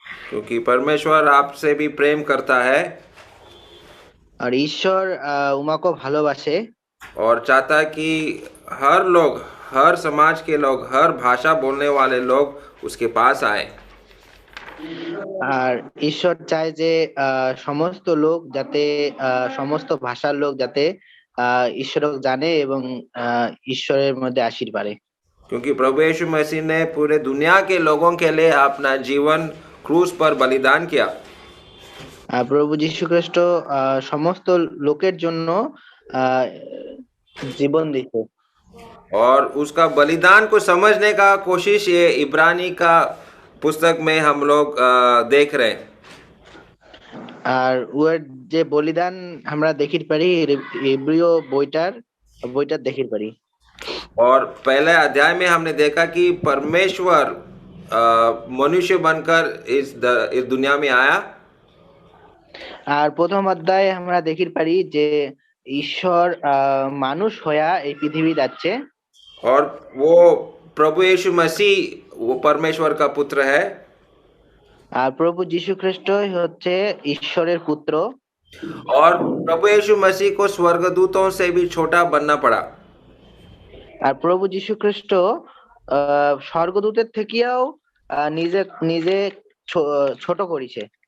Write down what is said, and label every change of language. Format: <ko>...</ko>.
<hi>क्योंकि परमेश्वर आपसे भी प्रेम करता है</hi> <rkt>আর ঈশ্বর উমাকে ভালোবাসে।</rkt> <hi>और चाहता है कि हर लोग, हर समाज के लोग, हर भाषा बोलने वाले लोग उसके पास आए।</hi> <rkt>আর ঈশ্বর চায় যে সমস্ত লোক যাতে সমস্ত ভাষার লোক যাতে ঈশ্বরক জানে এবং ঈশ্বরের মধ্যে আসির পারে।</rkt> <hi>क्योंकि प्रभु यीशु मसीह ने पूरे दुनिया के लोगों के लिए अपना जीवन क्रूस पर बलिदान किया।</hi> <rkt>প্রভু যীশু খ্রিস্ট সমস্ত লোকের জন্য আহ জীবন দিছে।</rkt> <hi>और उसका बलिदान को समझने का कोशिश ये इब्रानी का पुस्तक में हम लोग देख रहे हैं।</hi> <rkt>আর উয়ার যে বলিদান আমরা দেখির পারি ইব্রিয় বইটার দেখির পারি।</rkt> <hi>और पहले अध्याय में हमने देखा कि परमेश्वर मनुष्य बनकर इस दुनिया में आया।</hi> <rkt>আর প্রথম অধ্যায়ে আমরা দেখির পারি যে ঈশ্বর মানুষ হইয়া এই পৃথিবী যাচ্ছে।</rkt> <hi>और वो प्रभु यीशु मसीह वो परमेश्वर का पुत्र है।</hi> <rkt>আর প্রভু যীশু খ্রিস্টই হচ্ছে ঈশ্বরের পুত্র।</rkt> <hi>और प्रभु यीशु मसीह को स्वर्गदूतों से भी छोटा बनना पड़ा।</hi> <rkt>আর প্রভু যীশু খ্রিস্ট স্বর্গদূতের থেকেও নিজে নিজে ছোট করেছে।</rkt>